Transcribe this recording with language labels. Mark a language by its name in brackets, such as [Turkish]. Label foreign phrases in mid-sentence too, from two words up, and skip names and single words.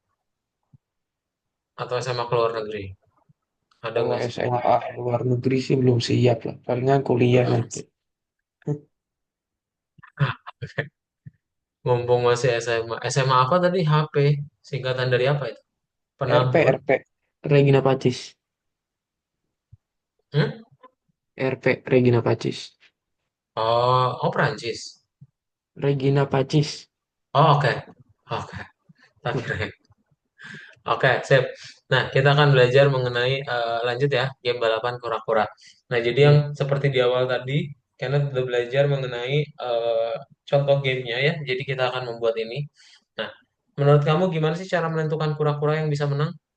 [Indonesian] Atau SMA keluar negeri? Ada Kalau nggak sih? SMA luar negeri sih belum siap lah. Palingan kuliah nanti. Mumpung masih SMA. SMA apa tadi? HP. Singkatan dari apa itu? RP, Penabur. RP. Regina Pacis. Hmm? RP, Regina Pacis. Oh, Prancis. Regina Pacis. Oh, oke. Oke. Tak kira. Oke, sip. Nah, kita akan belajar mengenai lanjut ya, game balapan kura-kura. Nah, jadi yang Hmm. seperti di awal tadi, Kenneth udah belajar mengenai contoh gamenya ya. Jadi kita akan membuat ini. Nah, menurut kamu gimana sih cara menentukan kura-kura yang bisa menang?